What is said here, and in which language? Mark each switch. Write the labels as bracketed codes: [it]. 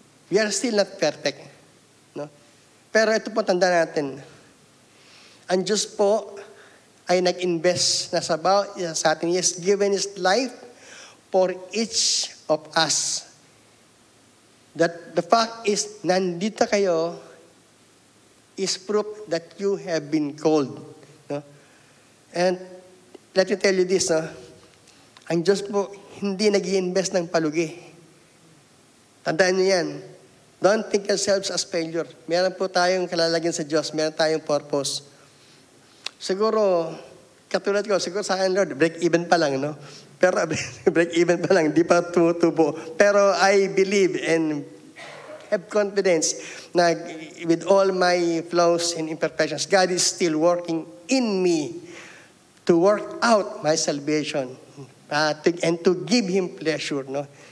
[en] We are still not perfect, no? [tl] Pero ito po tanda natin. Ang Diyos po ay nag-invest na sa atin. [en] He has given His life for each of us. That the fact is, nandito kayo is proof that you have been called. No? And let me tell you this, no? [tl] Ang Diyos po, hindi nag-i-invest ng palugi. Tandaan niyo yan. [en] Don't think yourselves as failure. [tl] Meron po tayong kalalagyan sa Diyos. Meron tayong purpose. Siguro, katulad ko, siguro sa akin, Lord, break even pa lang, no? Pero break even pa lang, di pa tumutubo. [en] Pero I believe and have confidence na with all my flaws and imperfections, God is still working in me to work out my salvation and to give Him pleasure. No?